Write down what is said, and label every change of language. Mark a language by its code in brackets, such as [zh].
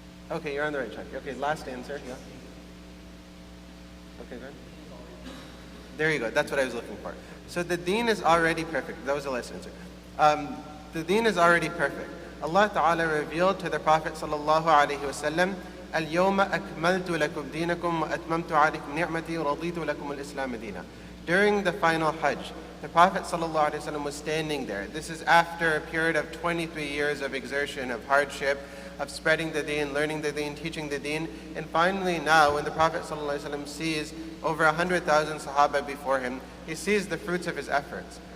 [en] Okay, you're on the right track. Okay, last answer, yeah. Okay, good. There you go, that's what I was looking for. So the deen is already perfect. That was the last answer. The deen is already perfect. Allah Ta'ala revealed to the Prophet Sallallahu Alaihi Wasallam, [ar] اليوم أكملت لكم دينكم وأتممت عليكم نعمتي ورضيت لكم الإسلام دينا. [en] During the final Hajj, the Prophet ﷺ was standing there. This is after a period of 23 years of exertion, of hardship, of spreading the deen, learning the deen, teaching the deen. And finally now, when the Prophet ﷺ sees over 100,000 Sahaba before him, he sees the fruits of his efforts.